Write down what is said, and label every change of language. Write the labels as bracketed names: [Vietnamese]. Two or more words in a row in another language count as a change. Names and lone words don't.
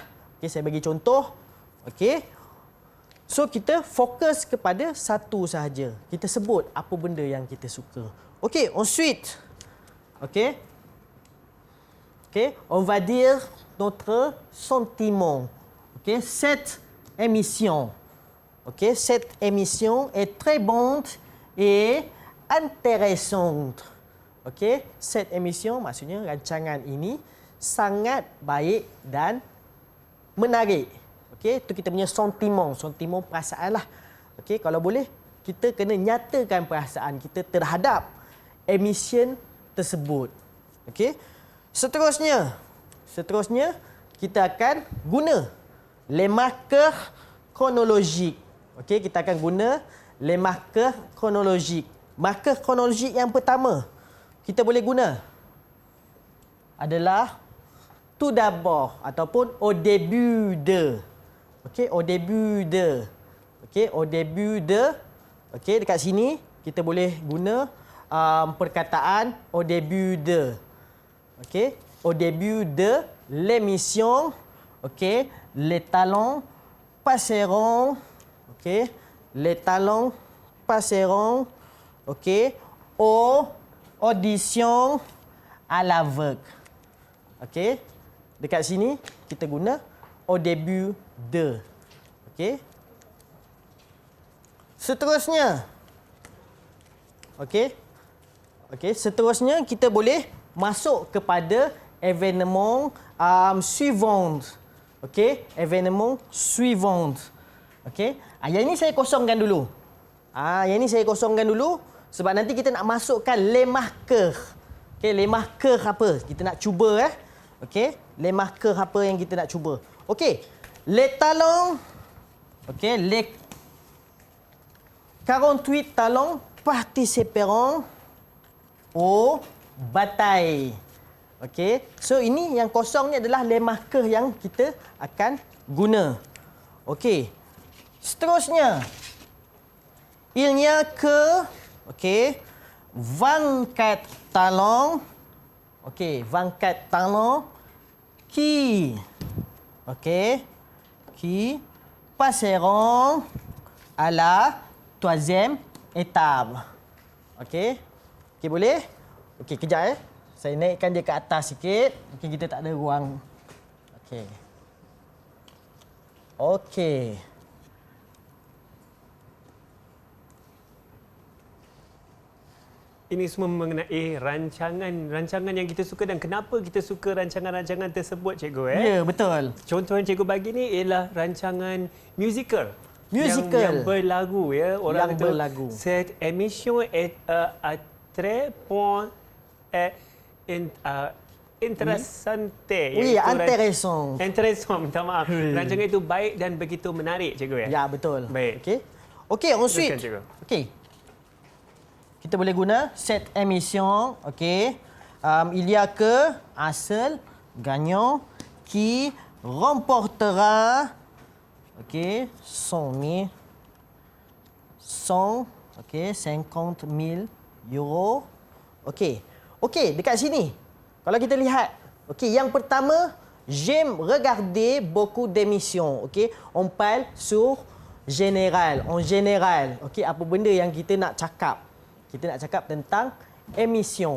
[Malay] Saya bagi contoh. So, kita fokus kepada satu sahaja. Kita sebut apa benda yang kita suka. [French] Ensuite. On va dire notre sentiment. Cette émission. Cette émission est très bonne et intéressante. Cette émission, [Malay] maksudnya rancangan ini sangat baik dan menarik. Itu kita punya sentiment perasaan lah. Kalau boleh, kita kena nyatakan perasaan kita terhadap emission tersebut. Seterusnya, kita akan guna [French] les marqueurs chronologiques. [Malay] Kita akan guna [French] les marqueurs chronologiques. Marqueur chronologique [Malay] yang pertama kita boleh guna adalah [French] tout d'abord [Malay] ataupun [French] au début de. Au début de. Au début de. [Malay] Dekat sini kita boleh guna perkataan [French] au début de. Au début de l'émission, les talents passeront, les talents passeront, aux auditions à l'aveugle. [Malay] Dekat sini kita guna [French] au début de. [Malay] Seterusnya, Okey. Okey, seterusnya kita boleh masuk kepada [French] événement suivant. Okey, événement suivant. [Malay] Okey. Yang ini saya kosongkan dulu. Yang ini saya kosongkan dulu sebab nanti kita nak masukkan [French] les marqueurs. [Malay] Okey, [French] les marqueurs [Malay] apa? Kita nak cuba Okey, [French] les marqueurs [Malay] apa yang kita nak cuba. Okey. [French] Les talents. Okey, les 48 talents participeront aux batailles. [Malay] Okey. So ini yang kosong ni adalah [French] les marqueurs [Malay] yang kita akan guna. Okey. Seterusnya, [French] il n'y a que 24 talents. Okey, 24 talents qui passeront à la 3e étape. [Malay] Okey. Okey, boleh? Okey, kejap Saya naikkan dia ke atas sikit. Mungkin kita tak ada ruang. Okey. Okey. Ini semua mengenai rancangan yang kita suka dan kenapa kita suka rancangan-rancangan tersebut, cikgu. Ya, betul. Contoh yang cikgu bagi ni ialah rancangan musical. Musical. Yang berlagu, ya. Orang yang berlagu. [French] Cette émission est très point interessante. Oui, intéressant. Intéressant, [Malay] minta maaf. Rancangan itu baik dan begitu menarik, cikgu. Ya, betul. Baik. Okey, ensuite. Silakan, cikgu. Okey. Kita boleh guna [French] cette émission, il y a que un seul gagnant qui remportera 50 000 euros. [Malay] Okey, dekat sini. Kalau kita lihat, yang pertama, [French] j'aime regarder beaucoup d'émissions. On parle sur général, en général. [Malay] Apa benda yang kita nak cakap? Kita nak cakap tentang émission.